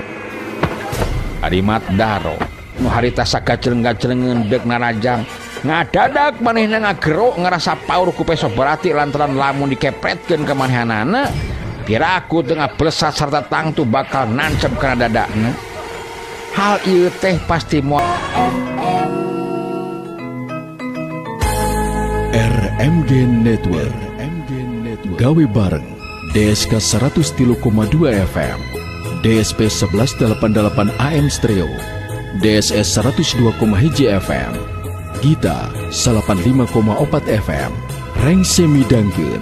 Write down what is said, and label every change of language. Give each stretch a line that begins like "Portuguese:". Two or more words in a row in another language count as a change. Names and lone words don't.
Sundanese: Ari Mat Daro nu harita sakaceleung-gaceleungeun deuk narajang ngadadak manehna ngagero ngarasa paur ku peso barati lantaran lamun dikepretkeun ka manehanana piraku teu ngablesat sarta tangtu bakal nancep kana dadana. Hal ieu teh pasti moal RMG Network. Gawe bareng DSK 103,2 FM, DSP 1188 AM Stereo, DSS 102,1 FM, Gita 85,4 FM, Reng Semidangkeun